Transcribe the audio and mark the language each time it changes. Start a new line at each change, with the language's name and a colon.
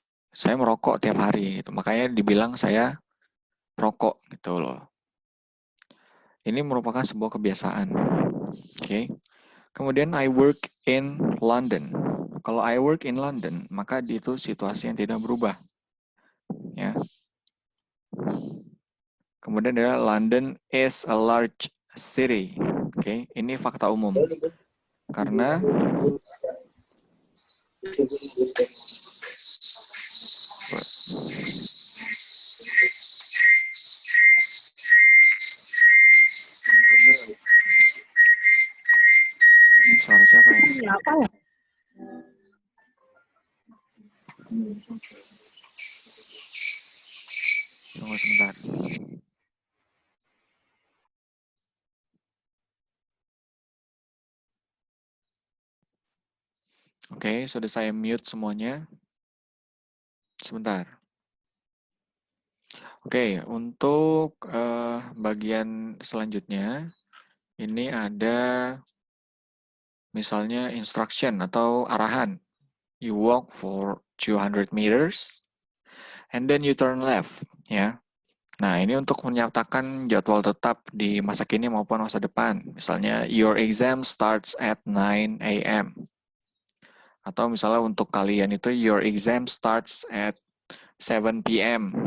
Indonesian: Saya merokok tiap hari gitu. Makanya dibilang saya perokok gitu loh. Ini merupakan sebuah kebiasaan. Oke. Kemudian
English: I work in London.
Indonesian: Kalau
English: I work in London,
Indonesian: maka itu situasi yang tidak berubah. Ya. Kemudian ada
English: London is a large city.
Indonesian: Oke, ini fakta umum. Karena ini suara siapa ya? Apa ya? Tunggu sebentar. Oke, sudah saya mute semuanya. Sebentar. Oke, untuk bagian selanjutnya, ini ada misalnya instruction atau arahan.
English: You walk for 200 meters, and then you turn left.
Indonesian: Ya. Nah, ini untuk menyatakan jadwal tetap di masa kini maupun masa depan. Misalnya,
English: your exam starts at 9 a.m.
Indonesian: Atau misalnya untuk kalian itu,
English: your exam starts at 7 p.m.